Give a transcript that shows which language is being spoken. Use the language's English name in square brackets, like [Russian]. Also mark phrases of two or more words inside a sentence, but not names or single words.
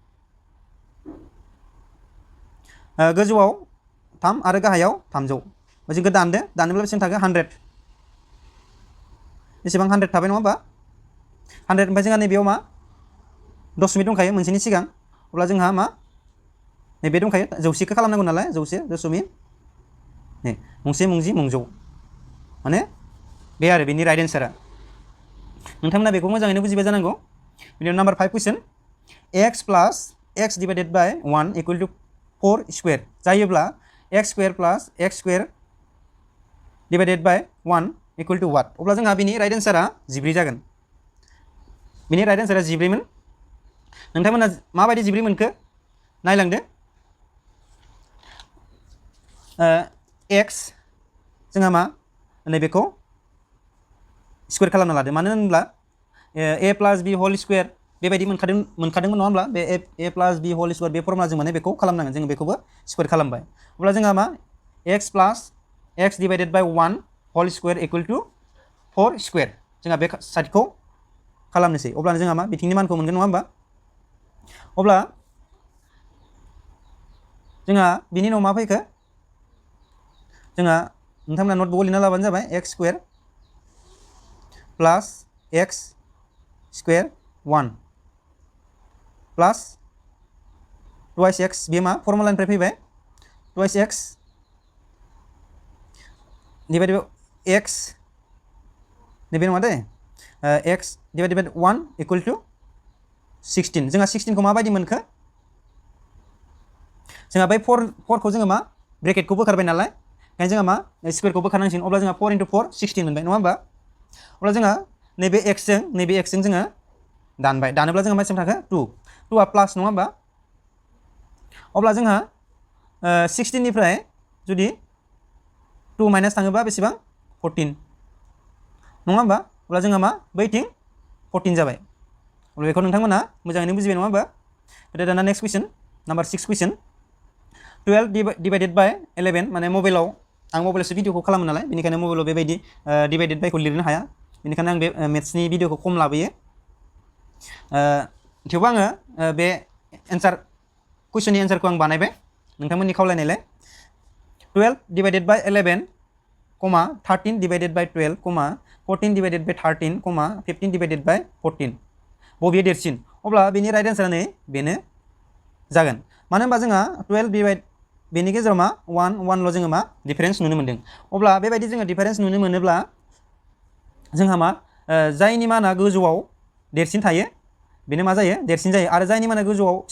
[Bodo] गोजौआव 3 आरो गाहायाव 300 जोंखौ दानोब्ला बेसेबां थाखो 100 बेसेबां 100 थाबाय नङा होमबा 100 ओमफ्राय जोंहा नैबेयाव मा दशमिक दंखायो मोनसेनि सिगां अब्ला जोंहा मा नैबे दंखायो जौसेखौ खालामनांगौ नालाय जौसे दशमिक नै मुंसे मुंजि मुंजौ माने बे आरो बेनि [English] right answer [Bodo] नोंथांमोना बेखौ मोजाङैनो बुजिबाय जानांगौ बिदिनो नाम्बार 5 कुइसन [English] x plus x divided by 1 equal to 4 square [Bodo] जायोब्ला [English] x square plus x square divided by 1 equal to what [Bodo] अब्ला जोंहा बिनि [English] right answer [Bodo] 14 जागोन बिनि [English] right answer [Bodo] 14 मोन नोंथांमोना माबायदि 14 मोनखो नायलांदो x जोंहा मा नैबेखौ स्क्वायर खालामना लादो मानो होनब्ला [English] a plus b whole square [Bodo] बेबायदि मोनखादोंमोन नङा होमब्ला बे [English] a plus b whole square [Bodo] बे फर्मुलाजों माने बेखौ खालामनांगोन जों बेखौबो स्क्वायर खालामबाय अब्ला जोंहा मा [English] x plus x divided by 1 whole square equal to 4 square [Bodo] जोंहा बे साइडखौ खालामनोसै अब्ला जोंहा मा बिथिंनि मानखौ मोनगोन नङा होमबा अब्ला जोंहा बिनि उनाव मा फैखो जोंहा नोंथांमोना नटबुकआव लिरना लाबानो जाबाय [English] x square plus x square 1 plus twice x [Bodo] बे मा फर्मुलानिफ्राय फैबाय [English] twice x divided by x [Bodo] नैबे नङा दे [English] x divided by 1 equal to 16 [Bodo] जोंहा 16 खौ माबायदि मोनखो जोंहा बै 4 खौ जोङो मा ब्रेकेटखौ बोखारबाय नालाय ओंखायनो जोंहा मा स्क्वायरखौ बोखारनांसिगोन अब्ला जोंहा 4 into 4 16 मोनबाय नङा होमबा अब्ला जोंहा नैबे x जों जोङो दानोब्ला जोंहा मा बेसेबां थाखो 2 आ प्लास नङा होमबा अब्ला जोंहा 16 निफ्राय जुदि 2 माइनास थाङोबा बेसेबां 14 नङा होमबा अब्ला जोंहा मा बैथिं 14 जाबाय अब्ला बेखौ नोंथांमोना मोजाङैनो बुजिबाय नङा होमबा दाना [English] next question number [Bodo] 6 कुइसन [English] 12 divided by 11 [Bodo] माने मबाइलाव आं मबाइलावसो भिडिअखौ खालामो नालाय बेनिखायनो मबाइलाव बेबायदि डिभाइडेड बायखौ लिरनो हाया बेनिखायनो आं बे मेथ्सनि भिडिअखौ खम लाबोयो थेवबो आङो बे कुइसननि एन्सारखौ आं बानायबाय नोंथांमोननि खावलायनायलाय [English] 12 divided by 11 13 divided by 12 14 divided by 13 15 divided by 14 [Bodo] बबेया देरसिन अब्ला बेनि राइट एन्सारा नै बेनो जागोन मानो होनबा जोंहा 12 डिवाइड बेनि गेजेराव मा 1 ल' जोङो मा डिफारेन्स नुनो मोन्दों अब्ला बेबायदि जोङो डिफारेन्स नुनो मोनोब्ला जोंहा मा जायनि माना गोजौआव देरसिन थायो बेनो मा जायो देरसिन जायो आरो जायनि माना गोजौआव फिसा